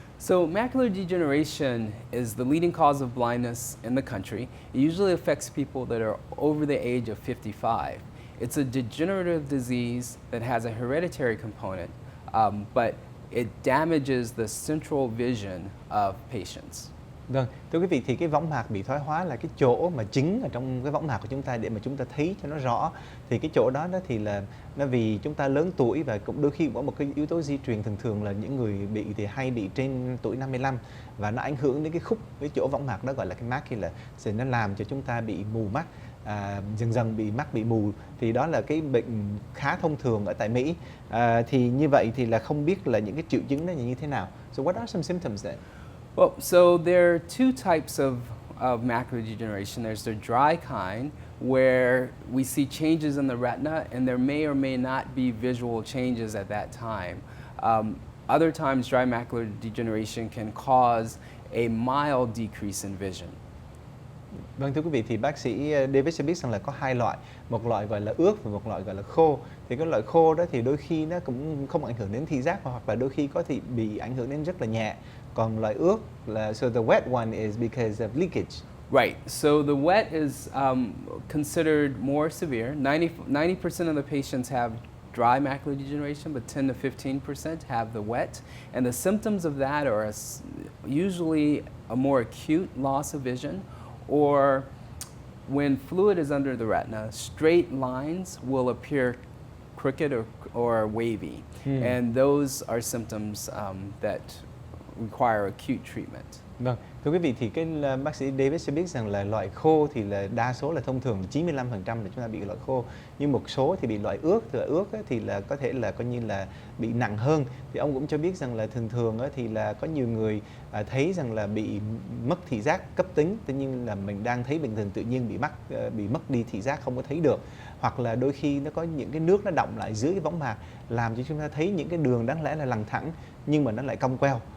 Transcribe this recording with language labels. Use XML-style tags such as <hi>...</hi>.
<en>So macular degeneration is the leading cause of blindness in the country. It usually affects people that are over the age of 55. It's a degenerative disease that has a hereditary component, but it damages the central vision of patients.</en> <vi>Vâng, thưa quý vị thì cái võng mạc bị thoái hóa là cái chỗ mà chính ở trong cái võng mạc của chúng ta để mà chúng ta thấy cho nó rõ. Thì cái chỗ đó thì là nó vì chúng ta lớn tuổi và cũng đôi khi cũng có một cái yếu tố di truyền, thường thường là những người bị thì hay bị trên tuổi 55 và nó ảnh hưởng đến cái khúc cái chỗ võng mạc đó gọi là cái macula, thì nó làm cho chúng ta bị mù mắt. Dần dần bị mắt bị mù thì đó là cái bệnh khá thông thường ở tại Mỹ. Thì như vậy thì là không biết là những cái triệu chứng nó như thế nào.</vi> <en>So what are some symptoms then? Well, so there are two types of macular degeneration. There's the dry kind, where we see changes in the retina, and there may or may not be visual changes at that time. Other times, dry macular degeneration can cause a mild decrease in vision.</en> <vi>Vâng, thưa quý vị thì bác sĩ David sẽ biết rằng là có hai loại, một loại gọi là ướt và một loại gọi là khô. Thì cái loại khô đó thì đôi khi nó cũng không ảnh hưởng đến thị giác hoặc là đôi khi có thể bị ảnh hưởng đến rất là nhẹ. Còn loại ướt là</vi> <en>so the wet one is because of leakage. Right. So the wet is considered more severe. 90% of the patients have dry macular degeneration, but 10 to 15% have the wet. And the symptoms of that are usually a more acute loss of vision, or when fluid is under the retina, straight lines will appear crooked or wavy. And those are symptoms that require acute treatment.</en> <vi>Vâng, thưa quý vị thì cái bác sĩ David sẽ biết rằng là loại khô thì là đa số là thông thường 95% là chúng ta bị loại khô, nhưng một số thì bị loại ướt. Thì loại ướt thì là có thể là coi như là bị nặng hơn. Thì ông cũng cho biết rằng là thường thường thì là có nhiều người thấy rằng là bị mất thị giác cấp tính, tuy nhiên là mình đang thấy bình thường tự nhiên bị mất đi thị giác, không có thấy được, hoặc là đôi khi nó có những cái nước nó đọng lại dưới cái võng mạc làm cho chúng ta thấy những cái đường đáng lẽ là lằn thẳng nhưng mà nó lại cong queo.</vi>